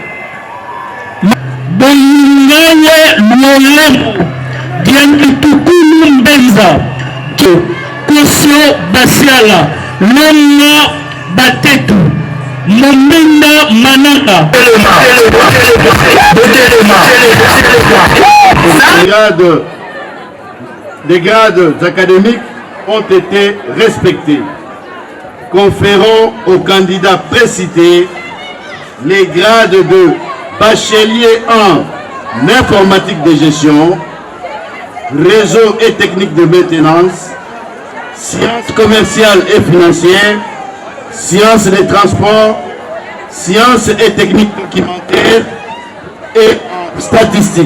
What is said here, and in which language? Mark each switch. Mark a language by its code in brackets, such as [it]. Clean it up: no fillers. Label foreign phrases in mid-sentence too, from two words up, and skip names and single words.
[fr] Boyingaye Lolemo, Diangitukulu Mbenza, Kosio Basiala, Lona Batetu, Momenda Manaka. Les grades académiques ont été respectés, conférant aux candidats précités les grades de bachelier en informatique de gestion, réseau et technique de maintenance, sciences commerciales et financières, sciences des transports, sciences et techniques documentaires et statistiques.